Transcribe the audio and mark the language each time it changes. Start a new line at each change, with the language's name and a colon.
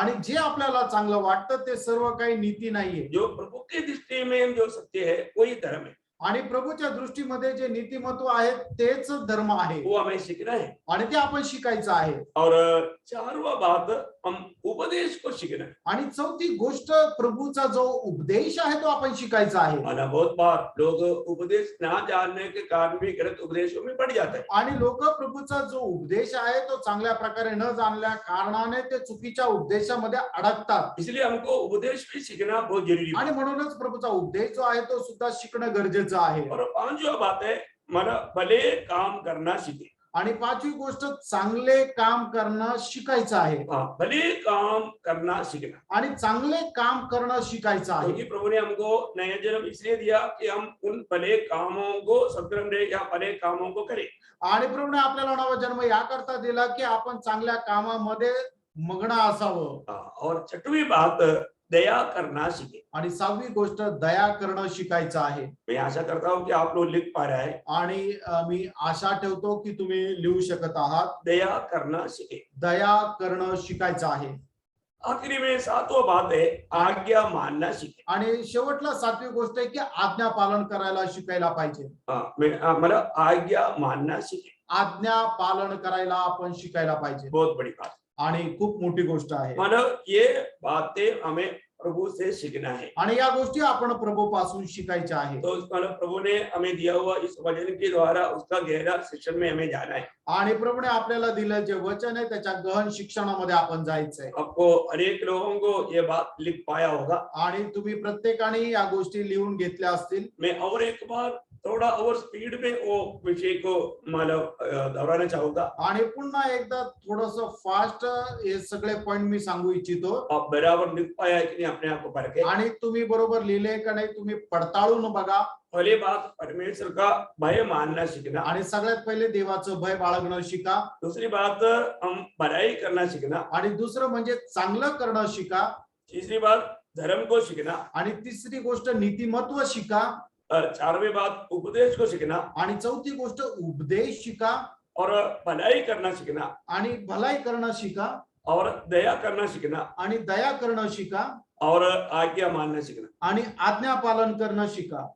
Marathi: आणि जे आपल्याला चांगलं वाटतं ते सर्व काही नीती नाहीये.
Hindi: जो प्रभु की दृष्टि में जो सत्य है वही धर्म है।
Marathi: आणि प्रभूच्या दृष्टीमध्ये जे नीतिमत्व आहे तेच धर्म आहे.
Hindi: वो हमें सीखना है
Marathi: आणि ते आपण शिकायचं आहे.
Hindi: और 4वां बात, हम उपदेश को सीखना है।
Marathi: आणि चौथी गोष्ट, प्रभूचा जो उपदेश आहे तो आपण शिकायचा आहे.
Hindi: माना बहुत बार लोग उपदेश ना जानने के कारण भी गलत उपदेशों में पड़ जाते हैं।
Marathi: आणि लोक प्रभूचा जो उपदेश आहे तो चांगल्या प्रकारे न जाणल्या कारणाने ते चुकीच्या उपदेशामध्ये अडकतात.
Hindi: इसलिए हमको उपदेश भी सीखना बहुत जरूरी है।
Marathi: आणि म्हणूनच प्रभूचा उपदेश जो आहे तो सुद्धा शिकणं गरजेचं आहे.
Hindi: और 5वां बात है, मला भले काम करना सीखे।
Marathi: आणि पाचवी गोष्ट चांगले काम करणं शिकायचं आहे
Hindi: हाँ, भले काम करना सीखना।
Marathi: आणि चांगले काम करणं शिकायचं आहे
Hindi: क्योंकि प्रभु ने हमको नया जन्म इसलिए दिया कि हम उन भले कामों को सदग्रहण दे या भले कामों को करें।
Marathi: आणि प्रभूने आपल्याला नवा जन्म याकरता दिला की आपण चांगल्या कामामध्ये मग्न असावं
Hindi: हाँ, और छठवीं बात दया करना सीखे।
Marathi: आणि सहावी गोष्ट दया करणं शिकायचं आहे
Hindi: मैं आशा करता हूँ कि आप लोग लिख पा रहे हैं।
Marathi: आणि मी आशा ठेवतो की तुम्ही लिहू शकत आहात
Hindi: दया करना सीखे।
Marathi: दया करणं शिकायचं आहे
Hindi: आखिरी में सातवां बात है आज्ञा मानना सीखे।
Marathi: आणि शेवटला सातवी गोष्ट आहे की आज्ञा पालन करायला शिकायला पाहिजे
Hindi: मतलब आज्ञा मानना सीखे,
Marathi: आज्ञा पालन करायला आपण शिकायला पाहिजे
Hindi: बहुत बड़ी बात।
Marathi: आणि खूप मोठी गोष्ट आहे
Hindi: मतलब ये बातें हमें प्रभु से सीखना है।
Marathi: आणि या गोष्टी आपण प्रभू पासून शिकायच्या आहेत
Hindi: तो मतलब प्रभु ने हमें दिया हुआ इस वचन के द्वारा उसका गहरा शिक्षण में हमें जाना है।
Marathi: आणि प्रभूने आपल्याला दिलं जे वचन आहे त्याच्या गहन शिक्षणामध्ये आपण जायचंय
Hindi: आपको अनेक लोगों को ये बात लिख पाया होगा।
Marathi: आणि तुम्ही प्रत्येकाने या गोष्टी लिहून घेतल्या असतील
Hindi: मैं और एक बार थोड़ा और स्पीड में वो विषय को मतलब दोहराना चाहूंगा।
Marathi: आणि पुन्हा एकदा थोडस फास्ट हे सगळे पॉइंट मी सांगू इच्छितो
Hindi: आप बराबर लिख पाया है कि नहीं अपने आप को परखे।
Marathi: आणि तुम्ही बरोबर लिहिले का नाही तुम्ही पडताळून बघा
Hindi: पहली बात परमेश्वर का भय मानना सीखना।
Marathi: आणि सगळ्यात पहिले देवाचं भय बाळगणं शिका
Hindi: दूसरी बात हम भलाई करना सीखना।
Marathi: आणि दुसरं म्हणजे चांगलं करणं शिका
Hindi: तीसरी बात धर्म को सीखना।
Marathi: आणि तिसरी गोष्ट नीतिमत्व शिका
Hindi: चारवी बात उपदेश को सीखना।
Marathi: आणि चौथी गोष्ट उपदेश शिका
Hindi: और भलाई करना सीखना
Marathi: आणि भलाई करणं शिका
Hindi: और दया करना सीखना
Marathi: आणि दया करणं शिका
Hindi: और आज्ञा मानना सीखना।
Marathi: आणि आज्ञा पालन करणं शिका